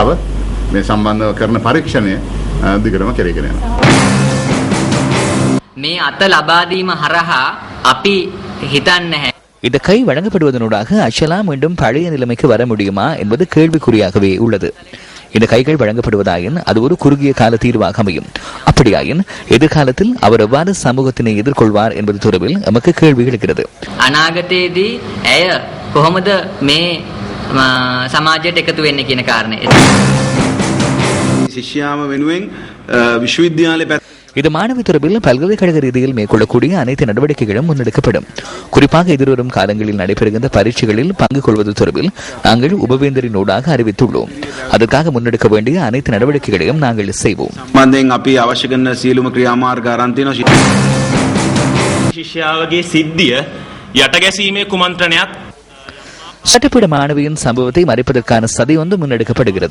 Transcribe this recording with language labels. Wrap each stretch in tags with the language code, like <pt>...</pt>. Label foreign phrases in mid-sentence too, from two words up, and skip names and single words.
<ta>இந்த கை வழங்கப்படுவதனூடாக அச்சலா மீண்டும் பழைய நிலைமைக்கு வர முடியுமா என்பது கேள்விக்குறியாகவே உள்ளது. இந்த கைகள் வழங்கப்படுவதாயின் அது ஒரு குறுகிய கால தீர்வாக அமையும். அப்படியாயின் எதிர்காலத்தில் அவர் எவ்வாறு சமூகத்தினை எதிர்கொள்வார் என்பது தொடர்பில் நமக்கு கேள்வி எழுகிறது.</ta> <si>අනාගතයේදී ඇය කොහොමද මේ සමාජයට එකතු වෙන්නේ කියන කාරණය. ශිෂ්‍යාව වෙනුවෙන් විශ්වවිද්‍යාලයේ</si> <ta>இது மாணவி தொடர்பில் பல்கலைக்கழக ரீதியில் மேற்கொள்ளக்கூடிய அனைத்து நடவடிக்கைகளும் முன்னெடுக்கப்படும். குறிப்பாக எதிர்வரும் காலங்களில் நடைபெறுகின்ற பரீட்சைகளில் பங்கு கொள்வது தொடர்பில் நாங்கள் உபவேந்தரினூடாக அறிவித்துள்ளோம். அதற்காக முன்னெடுக்க வேண்டிய அனைத்து நடவடிக்கைகளையும் நாங்கள் செய்வோம். சட்டப்பீட மாணவியின் சம்பவத்தை மறைப்பதற்கான சதி ஒன்று முன்னெடுக்கப்படுகிறது.</ta>